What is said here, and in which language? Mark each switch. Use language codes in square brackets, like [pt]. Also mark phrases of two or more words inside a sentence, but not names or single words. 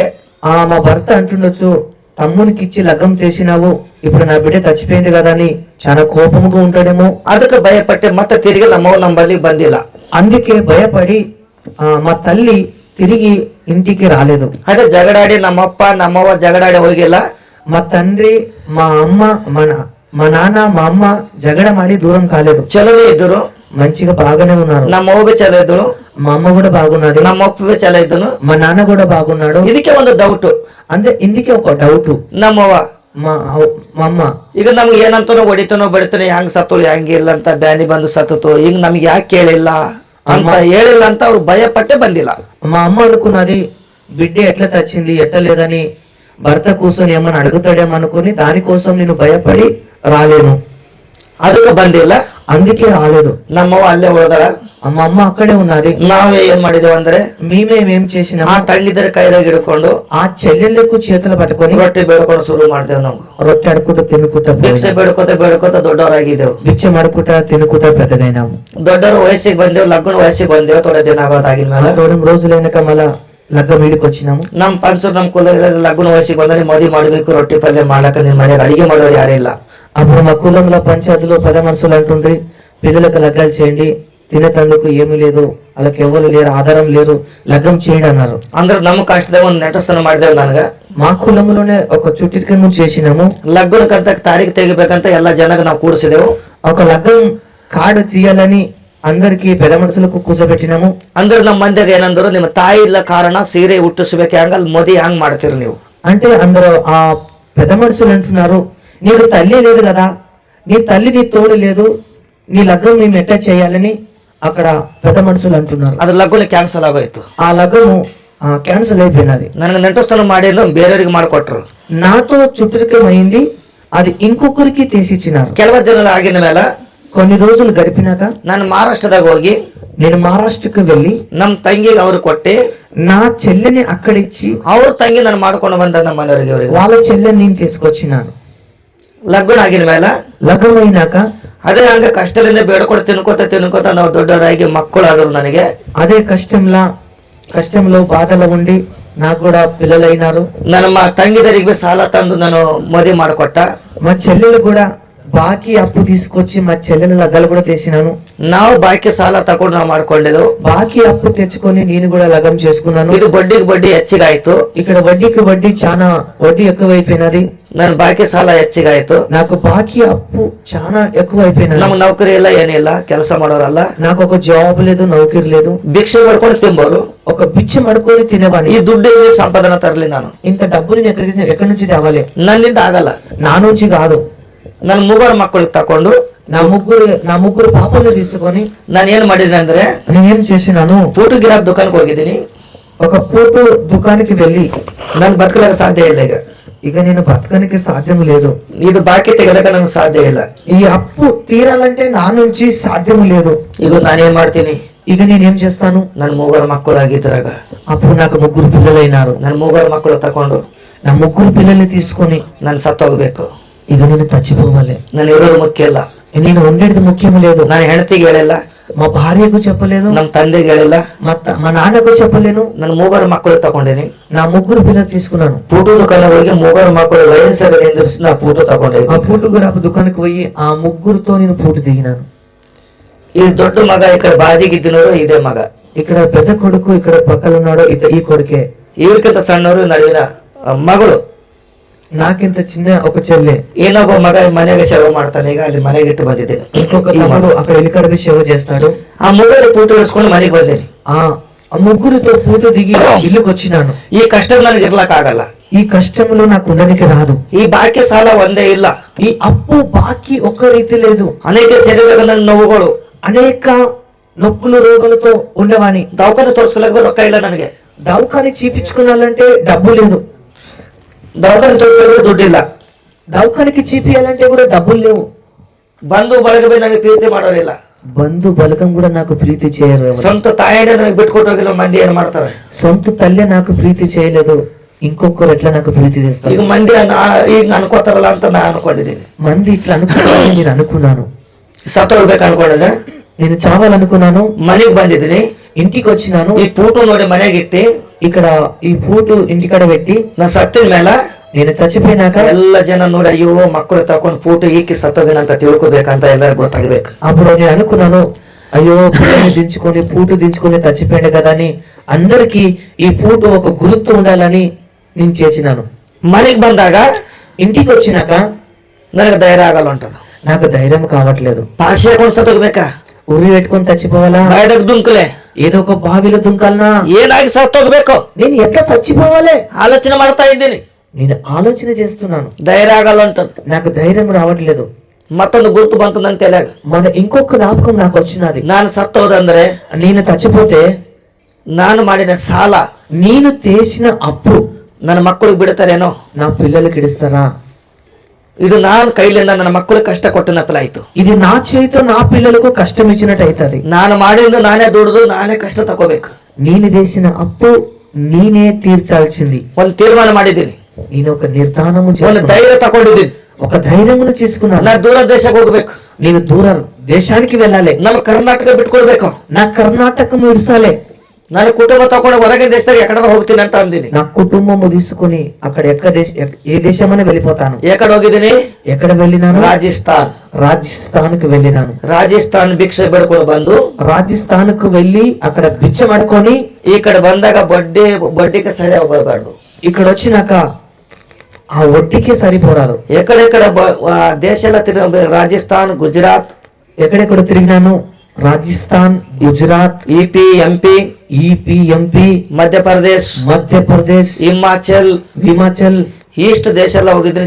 [te] మా భర్త అంటుండొచ్చు, తమ్మునికి ఇచ్చి లగ్గం చేసినావు, ఇప్పుడు నా బిడ్డ చచ్చిపోయింది కదా అని చాలా కోపంగా ఉంటాడేమో. [kn] ಅದಕ್ಕೆ ಭಯಪಟ್ಟೆ ಮತ್ತೆ ತಿರುಗಿ ನಮ್ಮವ್ವ ನಮ್ಮ ಬಳಿ ಬಂದಿಲ್ಲ. [te] అందుకే భయపడి మా తల్లి తిరిగి ఇంటికి రాలేదు. [kn] ಅದೇ ಜಗಳಾಡಿ ನಮ್ಮಪ್ಪ ನಮ್ಮವ್ವ ಜಗಳಾಡಿ ಹೋಗಿಲ್ಲ. [te] మా తండ్రి మా అమ్మ మా నాన్న మా అమ్మ జగడ మాడి దూరం కాలేదు. [kn] ಚಲೋನೇ ಇದ್ರು, [te] మంచిగా బాగానే ఉన్నారు. [kn] ನಮ್ಮ ಅವ್ವ ಚಲೋ ಇದ್ರು, [te] మా అమ్మ కూడా బాగున్నది, [kn] ನಮ್ಮ ಅಪ್ಪ ಚಲೋ ಇದ್ದನು, [te] మా నాన్న కూడా బాగున్నాడు. [kn] ಇದಕ್ಕೆ ಒಂದು ಡೌಟ್, [te] అంటే ఇందుకే ఒక డౌట్. [kn] ನಮ್ಮವ್ವ [te] మా అమ్మ [kn] ಈಗ ನಮ್ಗೆ ಏನಂತಾನೋ ಹೊಡಿತಾನೋ ಬಡಿತಾನೋ ಹೆಂಗ್ ಸತ್ತೋಳು ಹೆಂಗ್ ಇಲ್ಲ ಅಂತ ಬ್ಯಾನಿ ಬಂದು ಸತ್ತತು, ಈಗ ನಮ್ಗೆ ಯಾಕೆ ಕೇಳಿಲ್ಲ ಅಂತ ಹೇಳಿಲ್ಲ ಅಂತ ಅವ್ರು ಭಯಪಟ್ಟೆ ಬಂದಿಲ್ಲ. [te] మా అమ్మ అనుకున్నది బిడ్డ ఎట్లా తెచ్చింది ఎట్లా లేదని, భర్త కూర్చొని ఏమని అడుగుతాడేమో అనుకుని దానికోసం నేను భయపడి రాలేను. [kn] ಅದಕ್ಕೆ ಬಂದಿಲ್ಲ, [te] అందుకే రాలేదు. [kn] ನಮ್ಮವ್ವ ಅಲ್ಲೇ ಹೋದಳ, [te] మా అమ్మ అక్కడే ఉన్నది. [kn] ನಾವೇ ಏನ್ ಮಾಡಿದೇವು ಅಂದ್ರೆ [te] మేమేం చేసినా [kn] ಆ ತಂಗಿದ್ರೆ ಕೈದಾಗ ಹಿಡ್ಕೊಂಡು [te] ఆ చెల్లెళ్ళకు చేతులు పట్టుకొని [kn] ರೊಟ್ಟಿ ಬೇಡ್ಕೊಂಡು ಶುರು ಮಾಡ್ದೇವು. ನಾವು [te] రొట్టె అడుకుంటూ తినుకుంటా [kn] ಭಿಕ್ಷೆ ಬೇಡ್ಕೋತ ದೊಡ್ಡವರಾಗಿದ್ದೇವು. [te] బిచ్చం అడుకుంటా తినుకుంటా పెద్దగైనాము. [kn] ದೊಡ್ಡವರು ವಯಸ್ಸಿಗೆ ಬಂದೇವು, ಲಗ್ನ ವಯಸ್ಸಿಗೆ ಬಂದೇವು. ಥೋಡೆ ದಿನ ಆಗಿನ ಮೇಲೆ [te] 2 రోజులైనాక మళ్ళా లగ్గం వీడికి వచ్చినాము. [kn] ನಮ್ ಪಂಚರು ನಮ್ ಕುಲ ಲಗ್ನ ವಯಸ್ಸಿಗೆ ಬಂದ್ರೆ ಮದುವೆ ಮಾಡ್ಬೇಕು, ರೊಟ್ಟಿ ಪಲ್ಯ ಮಾಡಕ ನಿನ್ ಮನೆಯಾಗ ಅಡಿಗೆ ಮಾಡೋರು ಯಾರಿಲ್ಲ. [te] అప్పుడు మా కులంలో పంచాయతీలో 10 మనుషులు అంటుండ్రి, పిల్లలకు లగ్గాలు చేయండి, తినేటందుకు ఏమీ లేదు, వాళ్ళకి ఎవరు లేరు, ఆధారం లేరు, లగ్గం చేయండి అన్నారు. [kn] ಅಂದ್ರೆ ನಮ್ ಕಷ್ಟದಾಗ ಒಂದು ನೆಟಸ್ಥಾನ ಮಾಡಿದೇವು. ನನಗ [te] మా కులంలోనే ఒక చుట్టికము చేసినాము. [kn] ಲಗ್ನಕ್ಕಂತ ತಾರೀಖು ತೆಗಿಬೇಕಂತ ಎಲ್ಲ ಜನಗ ನಾವು ಕೂಡಿಸಿದೆವು. [te] ఒక లగ్గం కార్డు చేయాలని అందరికి పెద్ద మనుషులకు కూర్చోబెట్టినాము. [kn] ಅಂದ್ರೆ ನಮ್ಮ ಮಂದಿಗೆ ಏನಂದ್ರು, ನಿಮ್ಮ ತಾಯಿ ಇಲ್ಲ ಕಾರಣ ಸೀರೆ ಹುಟ್ಟಿಸ್ಬೇಕು, ಹೆಂಗಲ್ ಮದಿ ಹೆಂಗ್ ಮಾಡ್ತೀರಿ ನೀವು [te] అంటే అందరూ ఆ పెద్ద మనుషులు అంటున్నారు, నీకు తల్లి లేదు కదా, నీ తల్లి నీ తోడు లేదు, నీ లగ్గం మేము ఎట్లా చేయాలని అక్కడ పెద్ద మనుషులు అంటున్నారు. [kn] ಅದ್ರ ಲಗ್ನ ಕ್ಯಾನ್ಸಲ್ ಆಗೋಯ್ತು. [te] ఆ లగ్గము క్యాన్సల్ అయిపోయినది. [kn] ನನಗೆ ನೆಂಟಸ್ಥಾನ ಮಾಡಿ ಬೇರೆಯವ್ರಿಗೆ ಮಾಡಿಕೊಟ್ರು. [te] నాతో చుట్టరికం అయింది, అది ఇంకొకరికి తీసిచ్చినారు. [kn] ಕೆಲವು ದಿನ ಆಗಿನ ಮೇಲೆ [te] కొన్ని రోజులు గడిపినాక [kn] ನಾನು ಮಹಾರಾಷ್ಟ್ರದಾಗ ಹೋಗಿ [te] నేను మహారాష్ట్రకు వెళ్ళి [kn] ನಮ್ ತಂಗಿಗೆ ಅವ್ರು ಕೊಟ್ಟಿ [te] నా చెల్లెని అక్కడిచ్చి [kn] ಅವ್ರ ತಂಗಿ ನಾನು ಮಾಡ್ಕೊಂಡು ಬಂದ ನಮ್ಮ ಮನೆಯವರಿಗೆ ಅವರಿಗೆ [te] వాళ్ళ చెల్లెని నేను తీసుకొచ్చినాను. [kn] ಲಗ್ನ ಆಗಿನ ಮೇಲೆ [te] లగ్నమైనాక [kn] ಅದೇ ಹಂಗ ಕಷ್ಟದಿಂದ ಬೇಡ್ಕೊಟ್ಟು ತಿನ್ಕೋತ ನಾವು ದೊಡ್ಡವರಾಗಿ ಮಕ್ಕಳು ಆದ್ರು ನನಗೆ. [te] అదే కష్టంలో బాధలో ఉండి నాకు కూడా పిల్లలైనారు. [kn] ನಮ್ಮ ತಂಗಿದರಿಗೆ ಸಾಲ ತಂದು ನಾನು ಮದುವೆ ಮಾಡಿಕೊಟ್ಟ. [te] మా చెల్లెలు కూడా బాకీ అప్పు తీసుకొచ్చి మా చెల్లెల లగ్గలు కూడా తీసినాను. [kn] ನಾವು ಬಾಕಿ ಸಾಲ ತಗೊಂಡು ನಾವು ಮಾಡ್ಕೊಂಡಿದ್ದು. [te] బాకీ అప్పు తెచ్చుకొని నేను కూడా లగం చేసుకున్నాను. [kn] ಇದು ಬಡ್ಡಿಗೆ ಬಡ್ಡಿ ಹೆಚ್ಚಿಗಾಯ್ತು. [te] ఇక్కడ వడ్డీకి వడ్డీ చాలా వడ్డీ ఎక్కువైపోయినది. [kn] ನನ್ ಬಾಕಿ ಸಾಲ ಹೆಚ್ಚಿಗಾಯ್ತು. [te] నాకు బాకీ అప్పు చాలా ఎక్కువైపోయినది. [kn] ನಮ್ಗೆ ನೌಕರಿ ಇಲ್ಲ ಏನಿಲ್ಲ, ಕೆಲಸ ಮಾಡೋರಲ್ಲ, [te] నాకు ఒక జాబ్ లేదు, నౌకరీ లేదు, [kn] ಭಿಕ್ಷೆ ಮಾಡ್ಕೊಂಡು ತಿಂಬೋರು. [te] ఒక బిచ్చం అడుకొని తినేవాడిని. [kn] ಈ ದುಡ್ಡು ಸಂಪಾದನೆ ತರಲಿ ನಾನು. [te] ఇంత డబ్బులు నేను ఎక్కడి నుంచి తేవాలి? [kn] ನನ್ನಿಂದ ಆಗಲ್ಲ. [te] నా నుంచి కాదు. [kn] ನನ್ ಮೂವರು ಮಕ್ಕಳಿಗೆ ತಕೊಂಡು [te] నా ముగ్గురు పాపలు తీసుకొని [kn] ನಾನು ಏನ್ ಮಾಡಿದ್ದೀನಿ ಅಂದ್ರೆ, [te] నేనేం చేసినాను, [kn] ಫೋಟೋ ಗಿರಾಕ್ ದುಕಾನ್ಗೆ ಹೋಗಿದ್ದೀನಿ. [te] ఒక ఫోటో దుకాణానికి వెళ్ళి [kn] ನನ್ ಬದುಕಲಾಗ ಸಾಧ್ಯ ಇಲ್ಲ. [te] ఇక నేను బతకడానికి సాధ్యం లేదు. [kn] ಇದು ಬಾಕಿ ತೆಗೆದಕ ನನಗೆ ಸಾಧ್ಯ ಇಲ್ಲ. [te] ఈ అప్పు తీరాలంటే నా నుంచి సాధ్యం లేదు. [kn] ಇದು ನಾನೇನ್ ಮಾಡ್ತೀನಿ, [te] ఇక నేనేం చేస్తాను? [kn] ನನ್ ಮೂವರು ಮಕ್ಕಳು ಆಗಿದ್ರಾಗ [te] అప్పుడు నాకు ముగ్గురు పిల్లలైనారు. [kn] ನನ್ ಮೂವರು ಮಕ್ಕಳು ತಕೊಂಡು [te] నా ముగ్గురు పిల్లల్ని తీసుకొని [kn] ನಾನು సత్తోಗ್ಬೇಕು. [te] ఇక నేను చచ్చిపోవాలి. [kn] ನಾನು ಇರೋದು ಮುಖ್ಯ ಇಲ್ಲ. [te] నేను ఉండేది ముఖ్యం లేదు. [kn] ನಾನು ಹೆಂಡತಿಗೆ ಹೇಳಿಲ್ಲ, [te] మా భార్యకు చెప్పలేదు, [kn] ನಮ್ ತಂದೆಗೆ ಹೇಳಿಲ್ಲ, [te] మా నాన్నకు చెప్పలేను. [kn] ನನ್ ಮೂವರು ಮಕ್ಕಳು ತಗೊಂಡಿನಿ. [te] నా ముగ్గురు పిల్లలు తీసుకున్నాను. [kn] ಫೋಟೋ ದುಕಾನ್ ಹೋಗಿ ಮೂವರು ಮಕ್ಕಳು ವಯಸ್ಸಲ್ಲಿ ನಿಂದಿರಿಸಿ ನಾ ಫೋಟೋ ತಗೊಂಡಿದ್ದೆ. [te] ఆ ఫోటోగ్రాఫ్ దుకాణానికి పోయి ఆ ముగ్గురుతో నేను ఫోటో దిగినాను. [kn] ಈ ದೊಡ್ಡ ಮಗ ఇక్కడ ಬಾಜಿಗಿದ್ದಿನವರು ಇದೇ ಮಗ. [te] ఇక్కడ పెద్ద కొడుకు ఇక్కడ పక్కన ఉన్నాడు, ఈ కొడుకే. [kn] ಇವ್ರಿಗಿಂತ ಸಣ್ಣವರು ನಡುವಿನ ಮಗಳು. [te] నాకింత చిన్న ఒక చెల్లె. [kn] ಏನೊಬ್ಬ ಮಗ ಮನೆಗೆ ಸೇವೆ ಮಾಡ್ತಾನೆ. ಈಗ ಅಲ್ಲಿ ಮನೆಗೆ ಇಟ್ಟು ಬಂದಿದ್ದೇನೆ. [te] ఇంకొక తమ్ముడు అక్కడ ఎలికడవి సేవ చేస్తాడు. [kn] ಆ ಮೂವರು ಫೋಟೋ ಇಳಿಸ್ಕೊಂಡು ಮನೆಗೆ ಬಂದೇನಿ. [te] ఆ ముగ్గురితో ఫోటో దిగి ఇల్లుకి వచ్చినాను. [kn] ಈ ಕಷ್ಟ ನನಗೆ ಇರ್ಲಕ್ ಆಗಲ್ಲ. [te] ఈ కష్టంలో నాకు ఉండడానికి రాదు. [kn] ಈ ಬಾಕಿ ಸಾಲ ಒಂದೇ ಇಲ್ಲ. [te] ఈ అప్పు బాకీ ఒక్క రీతి లేదు. [kn] ಅನೇಕ ಶರೀರದ ನೋವುಗಳು, [te] అనేక నొప్పులు రోగులతో ఉండేవాని. [kn] ದವಾಖಾನೆ ತೋರಿಸ್ಕೊಳ್ಳೋಕೆ ರೊಕ್ಕ ಇಲ್ಲ ನನಗೆ. [te] దవాఖాని చీపించుకోవాలంటే డబ్బు లేదు. [kn] ದವಾಖಾನೆ ತೋರಿಸ್ಕೊಳ್ಳೋಕೆ ದುಡ್ಡಿಲ್ಲ. [te] దవాఖానికి చీపియాలంటే కూడా డబ్బులు లేవు. [kn] ಬಂಧು ಬಳಗ ನನಗೆ ಪ್ರೀತಿ ಮಾಡೋರಿಲ್ಲ. [te] బంధు బలగం కూడా నాకు ప్రీతి చేయరు. [kn] ಸ್ವಂತ ತಾಯಿನೇ ನನಗೆ ಬಿಟ್ಕೊಟ್ಟು ಹೋಗಿಲ್ಲ. ಮಂದಿ ಏನ್ ಮಾಡ್ತಾರೆ, [te] సొంత తల్లి నాకు ప్రీతి చేయలేదు, ఇంకొకరు ఎట్లా నాకు ప్రీతి చేస్తారు? [kn] ಈಗ ಮಂದಿ ಈಗ ಅನ್ಕೋತಾರಲ್ಲ ಅಂತ ನಾ ಅನ್ಕೊಂಡಿದ್ದೀನಿ. [te] మంది ఇట్లా అనుకున్నారని నేను అనుకున్నాను. [kn] ಸತ್ತೋಗ್ಬೇಕು ಅನ್ಕೊಂಡಿದ್ದೆ. [te] నేను చావాలనుకున్నాను. [kn] ಮನೆಗೆ ಬಂದಿದ್ದೀನಿ. [te] ఇంటికి వచ్చినాను. [kn] ಈ ಫೋಟೋ ನೋಡಿ ಮನೆಗೆ ಇಟ್ಟಿ [te] ఇక్కడ ఈ ఫోటో ఇంటికాడ పెట్టి [kn] ನಾ ಸತ್ತಿನ ಮೇಲೆ [te] నేను చచ్చిపోయినాక [kn] ಎಲ್ಲ ಜನ ನೋಡಿ ಅಯ್ಯೋ ಮಕ್ಕಳು ತಕೊಂಡು ಫೋಟೋ ಈಕಿ ಸತ್ತೋಗಿನ ಅಂತ ತಿಳ್ಕೊಬೇಕಂತ ಎಲ್ಲರಿಗೂ ಗೊತ್ತಾಗ್ಬೇಕು. [te] అప్పుడు నేను అనుకున్నాను, అయ్యో పిల్లల్ని దించుకొని పూట దించుకొని చచ్చిపోయాడు కదా అని అందరికి ఈ పూట ఒక గుర్తు ఉండాలని నేను చేసినాను. [kn] ಮನೆಗೆ ಬಂದಾಗ [te] ఇంటికి వచ్చినాక [kn] ನನಗೆ ಧೈರ್ಯ ಆಗಲ್ಲ ಉಂಟದು. [te] నాకు ధైర్యం కావట్లేదు. [kn] ಪಾಶಿ ಹಾಕೊಂಡು ಸತ್ತೋಗ್ಬೇಕಾ, [te] ఉరి పెట్టుకొని చచ్చిపోవాలా, [kn] ಬಾಯ್ದಾಗ ದುಂಕಲೆ, [te] ఏదో ఒక బావిలో దుంకాలనా, [kn] ಏನಾಗಿ ಸತ್ತೋಗ್ಬೇಕು [te] నేను ఎట్లా చచ్చిపోవాలి [kn] ಆಲೋಚನೆ ಮಾಡ್ತಾ ಇದ್ದೀನಿ. [te] నేను ఆలోచన చేస్తున్నాను. [kn] ಧೈರ್ಯ ಆಗಲ್ಲ ಉಂಟದು. [te] నాకు ధైర్యం రావట్లేదు. [kn] ಮತ್ತೊಂದು ಗುರುತು ಬಂತು ನನ್ನ ತಲೆಯಾಗ. [te] మన ఇంకొక జ్ఞాపకం నాకు వచ్చినది. [kn] ನಾನು ಸತ್ತೋದಂದ್ರೆ [te] నేను చచ్చిపోతే [kn] ನಾನು ಮಾಡಿದ ಸಾಲ [te] నేను చేసిన అప్పు [kn] ನನ್ನ ಮಕ್ಕಳಿಗೆ ಬಿಡ್ತಾರೇನೋ, [te] నా పిల్లలకి ఇస్తారా? [kn] ಇದು ನಾನು ಕೈಲಿಂದ ನನ್ನ ಮಕ್ಕಳಿಗೆ ಕಷ್ಟ ಕೊಟ್ಟಿನ ಫಲ ಆಯ್ತು. [te] ఇది నా చేతితో నా పిల్లలకు కష్టం ఇచ్చినట్టు అవుతుంది. [kn] ನಾನು ಮಾಡಿದ್ದು ನಾನೇ ದುಡ್ದು ನಾನೇ ಕಷ್ಟ ತಗೋಬೇಕು. [te] నేను చేసిన అప్పు నేనే తీర్చాల్సింది. [kn] ಒಂದು ತೀರ್ಮಾನ ಮಾಡಿದ್ದೀನಿ, [te] నేను ఒక నిర్ధారము [kn] ಒಂದು [te] చేసుకున్నాను, [kn] ಧೈರ್ಯ ತಗೊಂಡಿದ್ದೀನಿ. [te] ఒక ధైర్యమును చేసుకున్నాను. [kn] ನಾ ದೂರ ದೇಶಕ್ಕೆ ಹೋಗ್ಬೇಕು, [te] నేను దూర దేశానికి వెళ్ళాలి, [kn] ನಮ್ಮ ಕರ್ನಾಟಕ ಬಿಟ್ಕೊಳ್ಬೇಕು, [te] నా కర్ణాటకము ఇర్సాలి, [kn] ನಾನು ಕುಟುಂಬ ತಗೊಂಡು ಹೊರಗಿನ ದೇಶದಾಗ ಎಕಡೆ ಹೋಗ್ತೀನಿ ಅಂತ ಅಂದಿನಿ. [te] నా కుటుంబము తీసుకుని అక్కడ ఏ దేశమని వెళ్ళిపోతాను. [kn] ಎಕಡೆ ಹೋಗಿದ್ದೀನಿ, [te] ఎక్కడ వెళ్ళినాను? [kn] ರಾಜಸ್ಥಾನ್. [te] రాజస్థాన్కు వెళ్ళినాను. [kn] ರಾಜಸ್ಥಾನ್ ಭಿಕ್ಷೆ ಬೇಡ್ಕೊಂಡು ಬಂದು [te] రాజస్థాన్కు వెళ్ళి అక్కడ బిచ్చం అడుకొని [kn] ಈ ಕಡೆ ಬಂದಾಗ ಬಡ್ಡಿಗೆ ಸರಿಯಾಗಿ ಹೋಗಬಾರ್ದು. [te] ఇక్కడ వచ్చినాక ఆ వడ్డీకి సరిపోరాదు. ఎక్కడెక్కడ దేಶ ಎಲ್ಲ ರಾಜಸ್ಥಾನ್, ಗುಜರಾತ್, ఎక్కడెక్కడ తిరిగినాను? రాజస్థాన్, గుజరాత్, EP, MP, [kn] ಮಧ್ಯಪ್ರದೇಶ್, ಹಿಮಾಚಲ್, ಇಷ್ಟು ದೇಶ ಎಲ್ಲ ಹೋಗಿದ್ದೀನಿ.